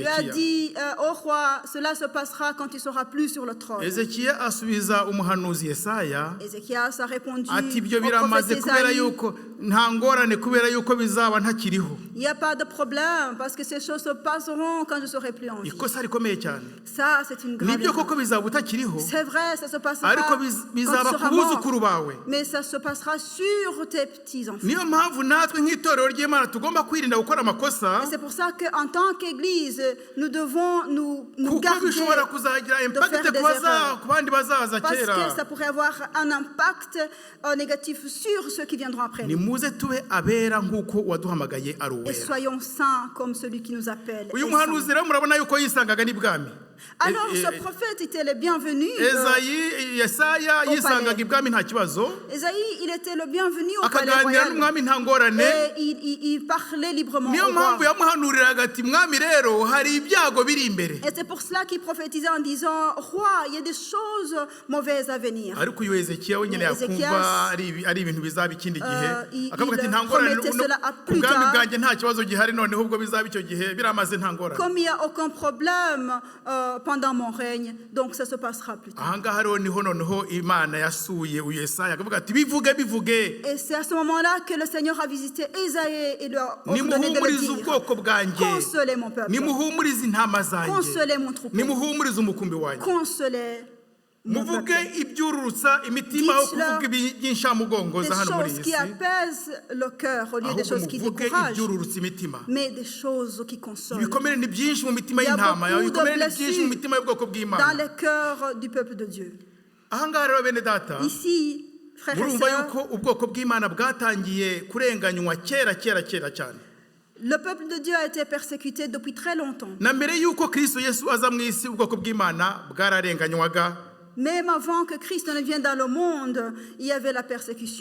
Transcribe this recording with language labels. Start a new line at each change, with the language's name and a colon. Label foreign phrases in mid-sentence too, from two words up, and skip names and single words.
Kinyarwanda: Ezekiya.
French: dit au roi, cela se passera quand il sera plus sur le trône.
Kinyarwanda: Ezekiya asubiza umuhanuzi Yesaya
French: Ézéchias a répondu
Kinyarwanda: ati ibyo
French: au
Kinyarwanda: biramaze
French: prophète
Kinyarwanda: kubera
French: Isaïe,
Kinyarwanda: yuko nta ngorane kubera yuko bizaba ntakiriho.
French: il n'y a pas de problème parce que ces choses se passeront quand je serai plus en vie.
Kinyarwanda: Ikosa rikomeye cyane.
French: Ça, c'est une grave
Kinyarwanda: Nibyo
French: erreur.
Kinyarwanda: koko bizaba utakiriho,
French: C'est vrai, ça se passera
Kinyarwanda: ariko
French: quand tu
Kinyarwanda: bizaba
French: seras
Kinyarwanda: ku buzukuru
French: mort.
Kinyarwanda: bawe.
French: Mais ça se passera sur tes petits-enfants.
Kinyarwanda: Niyo mpamvu natwe nk'itorero ry'Imana tugomba kwirinda gukora amakosa,
French: Et c'est pour ça qu'en tant qu'Église, nous devons nous
Kinyarwanda: kuko
French: garder,
Kinyarwanda: bishobora kuzagira impact
French: faire des
Kinyarwanda: ku
French: erreurs.
Kinyarwanda: ku bandi bazaza
French: parce
Kinyarwanda: kera.
French: que ça pourrait avoir un impact négatif sur ceux qui viendront après nous.
Kinyarwanda: Nimuze tube abera nk'uko waduhamagaye ari
French: Et
Kinyarwanda: uwera.
French: soyons saints comme celui qui nous appelle.
Kinyarwanda: Uyu
French: est
Kinyarwanda: muhanuzi
French: saint.
Kinyarwanda: rero murabona yuko yisangaga n'ibwami.
French: Alors ce prophète était le bienvenu.
Kinyarwanda: Yesaya yisangaga ibwami nta kibazo,
French: Esaïe, il était le bienvenu au palais
Kinyarwanda: akaganira
French: royal.
Kinyarwanda: n'umwami nta ngorane.
French: Et il parlait librement
Kinyarwanda: Niyo
French: au roi.
Kinyarwanda: mpamvu yamuhanuriraga ati mwami rero hari ibyago biri imbere.
French: Et c'est pour cela qu'il prophétisait en disant, roi, il y a des choses mauvaises à venir.
Kinyarwanda: Ariko uyu Ezekiya we nyine yakumva ari ibintu bizaba ikindi gihe, akavuga ati nta ngorane, ubwami bwanjye nta kibazo gihari, noneho ubwo bizaba icyo gihe biramaze nta ngorane.
French: Comme il n'y a aucun problème pendant mon règne, donc ça se passera plus tard.
Kinyarwanda: Ahangaha rero niho noneho Imana yasuye uyu Yesaya akavuga ati bivuge.
French: Et c'est à ce moment-là que le Seigneur a visité Esaïe et lui a ordonné de le
Kinyarwanda: Nimuhumurize
French: dire.
Kinyarwanda: ubwoko bwanjye,
French: Consolez mon peuple.
Kinyarwanda: nimuhumurize intama zanjye,
French: Consolez mon troupeau.
Kinyarwanda: nimuhumurize umukumbi wanjye.
French: Consolez mon
Kinyarwanda: Muvuge
French: peuple.
Kinyarwanda: ibyururutsa imitima aho kuvuga iby'inshamugongo
French: Des
Kinyarwanda: za hano muri
French: choses
Kinyarwanda: iyi
French: qui
Kinyarwanda: si,
French: apaisent le cœur au lieu des
Kinyarwanda: ahubwo
French: choses qui
Kinyarwanda: muvuge
French: découragent,
Kinyarwanda: ibyururutsa imitima.
French: mais des choses qui consolent.
Kinyarwanda: Ibikomere ni byinshi mu mitima
French: Il y a
Kinyarwanda: y'intama yawe,
French: beaucoup de
Kinyarwanda: ibikomere ni byinshi mu
French: blessures
Kinyarwanda: mitima y'ubwoko
French: dans
Kinyarwanda: bw'Imana.
French: les cœurs du peuple de Dieu.
Kinyarwanda: Ahangaha rero bene data,
French: Ici, frères et
Kinyarwanda: murumva
French: sœurs,
Kinyarwanda: yuko ubwoko bw'Imana bwatangiye kurenganywa kera cyane.
French: le peuple de Dieu a été persécuté depuis très longtemps.
Kinyarwanda: Na mbere yuko Kristo Yesu aza mu isi, ubwoko bw'Imana bwararenganywaga.
French: Même avant que Christ ne vienne dans le monde, il y avait la persécution.